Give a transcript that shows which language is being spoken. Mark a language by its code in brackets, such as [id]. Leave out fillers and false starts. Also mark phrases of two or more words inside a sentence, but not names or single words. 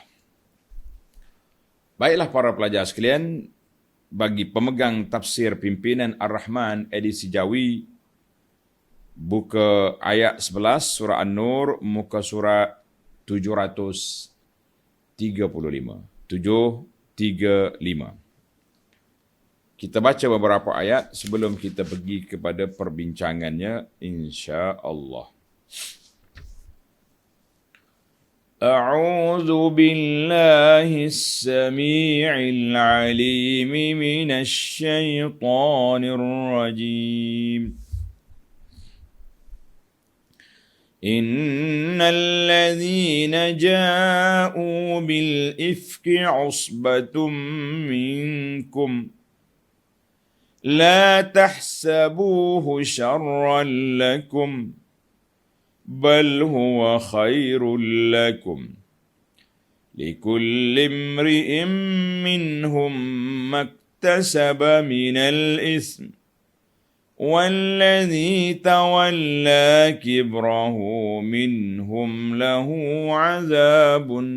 [ms] Baiklah para pelajar sekalian, bagi pemegang tafsir pimpinan Ar-Rahman edisi Jawi, buka ayat 11 surah An-Nur, muka surat 735. Kita baca beberapa ayat sebelum kita pergi kepada perbincangannya, insya-Allah. [ar] أعوذ بالله السميع العليم من الشيطان الرجيم. إن الذين جاءوا بالإفك عصبة منكم لا تحسبوه شرا لكم بل هو خير لكم لكل امرئ منهم ما اكتسب من الإثم والذي تولى كبره منهم له عذاب